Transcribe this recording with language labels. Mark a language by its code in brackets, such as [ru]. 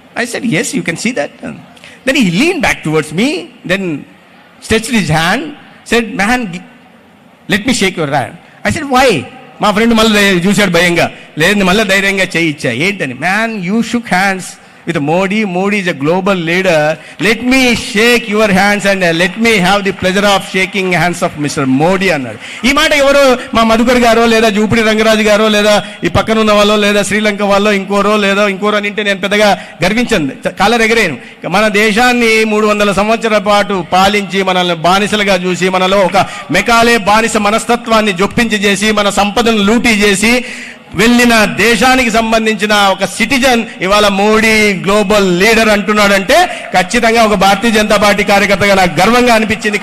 [en] I said yes, you can see that. Then he lean back towards me, then stretched his hand, said man let me shake your hand. I said why? [te] మా friend మళ్ళీ చూశాడు భయంగా. లేదు, మళ్ళీ ధైర్యంగా చేయిచ్చా. ఏంటని? [en] Man you shook hands with Modi. Modi is a global leader. Let me shake your hands and let me have the pleasure of shaking hands of Mr. [te] Modi అన్నాడు. ఈ మాట ఎవరో మా మధుకర్ గారో, లేదా జూపిడి రంగరాజు గారో, లేదా ఈ పక్కన ఉన్న వాళ్ళో, లేదా శ్రీలంక వాళ్ళో, ఇంకోరో అని అంటే నేను పెద్దగా గర్వించండి, కాలర్ ఎగరేను. మన దేశాన్ని 300 సంవత్సరాల పాటు పాలించి మనల్ని బానిసలుగా చూసి, మనలో ఒక మెకాలే బానిస మనస్తత్వాన్ని జొప్పించి చేసి, మన సంపదను లూటీ చేసి వెళ్ళిన దేశానికి సంబంధించిన ఒక సిటిజన్ ఇవాళ మోడీ గ్లోబల్ లీడర్ అంటున్నాడంటే ఖచ్చితంగా ఒక భారతీయ జనతా పార్టీ కార్యకర్తగా నాకు గర్వంగా అనిపించింది.